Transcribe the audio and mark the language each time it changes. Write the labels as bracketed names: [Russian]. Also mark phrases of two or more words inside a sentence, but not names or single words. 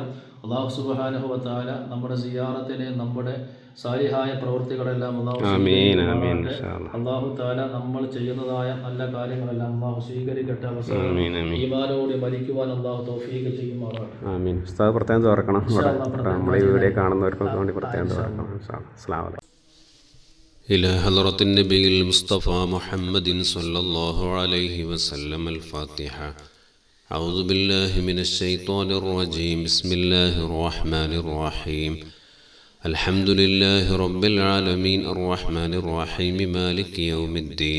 [Arabic] الله سبحانه وتعالى [Malayalam] നമ്മുടെ സിയാറത്തിനെ, നമ്മുടെ സാലിഹായ പ്രവൃത്തികളെല്ലാം [Arabic] الله تعالى [Malayalam] നമ്മൾ ചെയ്യുന്നതായ നല്ല കാര്യങ്ങളെല്ലാം അല്ലാഹു സ്വീകരിക്കട്ടെ. അവസാനം ഈമാനോടെ മരിക്കുവാൻ അല്ലാഹു തൗഫീഖ് ചെയ്യുമാറാകട്ടെ. ആമീൻ. ഉസ്താദ് പ്രത്യേകം തുറക്കണം, നമ്മുടെ ഈ വീഡിയോ കാണുന്നവർക്കൊക്കെ വേണ്ടി പ്രത്യേകം തുറക്കണം. [Arabic] السلام عليكم. إلى حضرة النبي المصطفى محمد صلى الله عليه وسلم. الفاتحة. أعوذ بالله من الشيطان الرجيم. بسم الله الرحمن الرحيم. الحمد لله رب العالمين الرحمن الرحيم مالك يوم الدين.